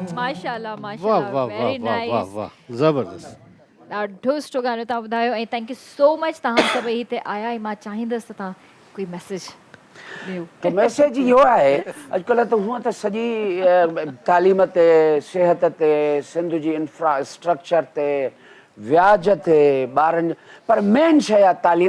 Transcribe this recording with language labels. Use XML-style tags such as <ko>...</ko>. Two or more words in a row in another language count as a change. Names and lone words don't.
<sd>माशाल्लाह वाह वाह माशाल्लाह वाह वेरी वाह वाह नाइस वाह ज़बरदस्त। ॾाढो सुठो गानो तव्हां ॿुधायो ऐं</sd> <en>thank you so much</en> <sd>तव्हां सभई हिते आया ऐं मां चाहींदसि त तव्हां कोई मैसेज ॾियो। तो मैसेज इहो आहे अॼुकल्ह त हूअं त सॼी तालीम ते सिहत ते सिंध जी इंफ्रास्ट्रक्चर ते व्याज ते ॿारनि पर मेन शइ आहे तालीम।</sd>